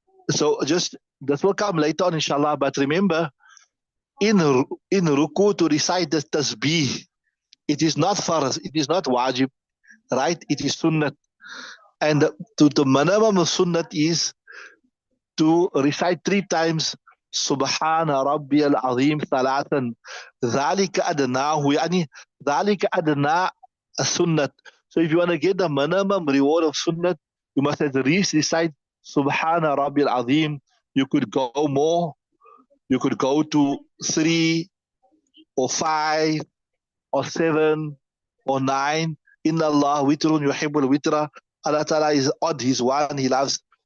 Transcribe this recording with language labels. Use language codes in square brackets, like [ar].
[en] So just, this will come later on inshallah, but remember, in ruku to recite the tasbih, it is not farz, it is not wajib, right? It is sunnat. And to the minimum of sunnat is to recite 3 times [ar] سبحان ربي العظيم ثلاثا ذلك أدناه يعني ذلك أدنى السنة. [en] So if you want to get the minimum reward of sunnah, you must at least recite Subhana Rabbil Azim. You could go more. You could go to 3 or 5 or 7 or 9. [ar] Inna Allah witrun yuhibbul witra. [en] Allah Ta'ala is odd. He's one. He loves.